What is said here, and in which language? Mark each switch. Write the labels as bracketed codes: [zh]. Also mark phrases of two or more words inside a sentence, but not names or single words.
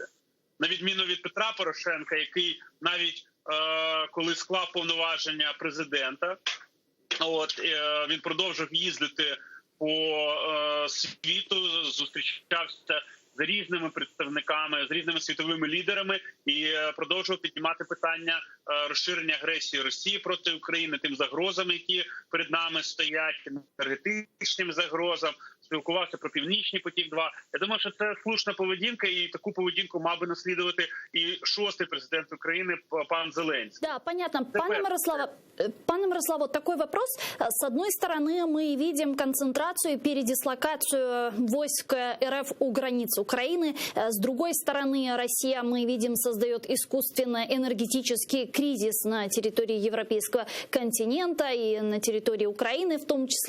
[uk] На відміну від Петра Порошенка, який навіть коли склав повноваження президента, він продовжив їздити по світу, зустрічався з різними представниками, з різними світовими лідерами і продовжував піднімати питання розширення агресії Росії проти України, тим загрозам, які перед нами стоять, енергетичним загрозам, спілкувався про Північний потік-2. Я думаю, що це слушна поведінка, і таку поведінку мав би наслідувати і 6-й президент України пан Зеленский. [ru] Да, понятно. Пане Мирославе, такой вопрос. С одной стороны, мы видим концентрацию и передислокацию войск РФ у границ Украины. С другой стороны, Россия, мы видим, создает искусственно энергетический кризис на территории европейского континента и на территории Украины в том числе.